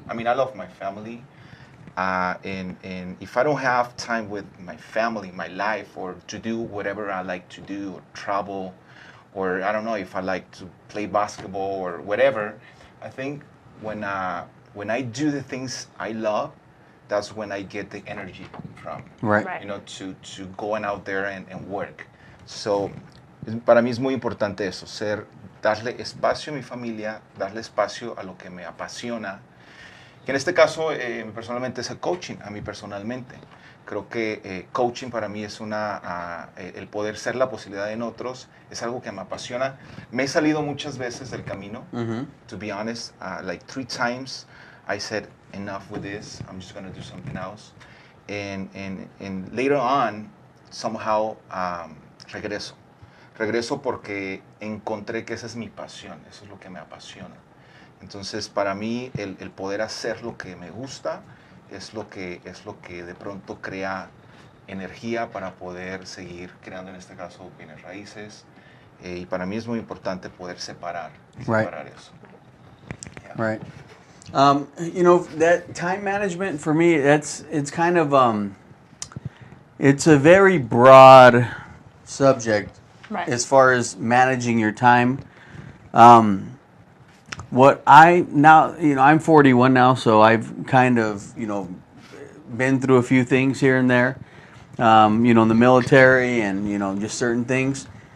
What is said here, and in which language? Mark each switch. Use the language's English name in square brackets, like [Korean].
[English] I mean, I love my family. And if I don't have time with my family, my life, or to do whatever I like to do, or travel, or I don't know, if I like to play basketball or whatever, I think when I do the things I love, that's when I get the energy from. Right. To going out there and work. So, para mí es muy importante eso, darle espacio a mi familia, darle espacio a lo que me apasiona, que en este caso personalmente es el coaching, a mí personalmente. Creo que coaching para mí es el poder ser la posibilidad en otros, es algo que me apasiona. [Spanish] Me he salido muchas veces del camino, [English] to be honest, like 3 times I said, enough with this, I'm just going to do something else. And later on, somehow, [Spanish] regreso porque encontré que esa es mi pasión, eso es lo que me apasiona. Entonces, para mí, el poder hacer lo que me gusta es lo que de pronto crea energía para poder seguir creando, en este caso, bienes raíces. Y para mí es muy importante poder separar eso. [English] Yeah. Right. That time management for me, it's kind of it's a very broad subject as far as managing your time. What I now, I'm 41 now, so I've kind of, been through a few things here and there, in the military and, just certain things.